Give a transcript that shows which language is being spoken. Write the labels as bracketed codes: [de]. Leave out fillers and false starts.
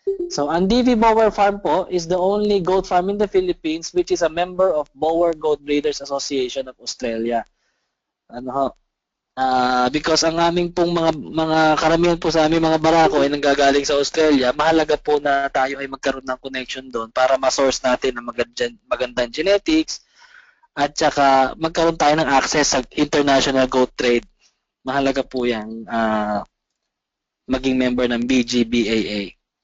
[en] So, ang DV Bower Farm po is the only goat farm in the Philippines which is a member of Bower Goat Breeders Association of Australia. [tl] Ano ho? [en] Because [tl] ang aming pong mga karamihan po sa aming mga barako ay nanggagaling sa Australia, mahalaga po na tayo ay magkaroon ng connection doon para ma-source natin ang magandang genetics at saka magkaroon tayo ng access sa international goat trade. Mahalaga po yan maging member ng BGBAA.